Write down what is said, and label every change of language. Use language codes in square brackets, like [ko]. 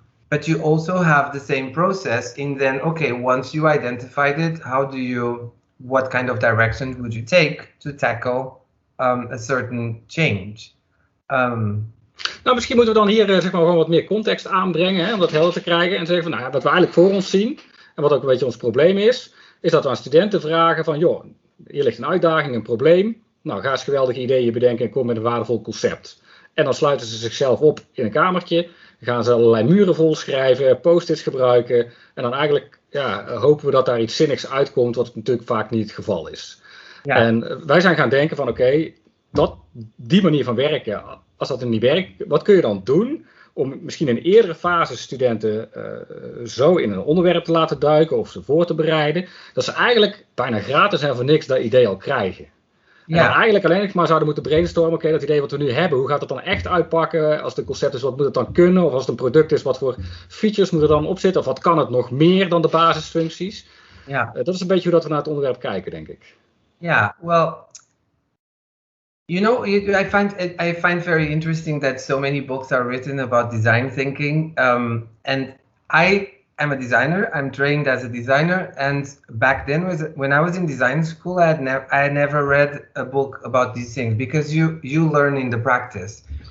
[en] But you also have the same process in then, okay, once you identified it, what kind of direction would you take to tackle a certain change? [nl] Nou, misschien moeten we dan hier gewoon wat meer context aanbrengen, hè, om dat helder te krijgen en zeggen van, wat we eigenlijk voor ons zien en wat ook een beetje ons probleem is dat we aan studenten vragen van, joh, hier ligt een uitdaging, een probleem. Nou, ga eens geweldige ideeën bedenken en kom met een waardevol concept. En dan sluiten ze zichzelf op in een kamertje, gaan ze allerlei muren volschrijven, post-its gebruiken en dan eigenlijk hopen we dat daar iets zinnigs uitkomt, wat natuurlijk vaak niet het geval is. Ja. En wij zijn gaan denken van die manier van werken, als dat er niet werkt, wat kun je dan doen om misschien in eerdere fases studenten zo in een onderwerp te laten duiken of ze voor te bereiden, dat ze eigenlijk bijna gratis en voor niks dat idee al krijgen. Ja. En eigenlijk alleen maar zouden moeten brainstormen, dat idee wat we nu hebben, hoe gaat het dan echt uitpakken? Als het een concept is, wat moet het dan kunnen? Of als het een product is, wat voor features moet er dan op zitten? Of wat kan het nog meer dan de basisfuncties? Ja. Dat is een beetje hoe dat we naar het onderwerp kijken, denk ik. [en] Yeah, well, you know, I find very interesting that so many books are written about design thinking. And I am a designer. I'm trained as a designer. And back then, when I was in design school, I never read a book about these things because you learn in the practice.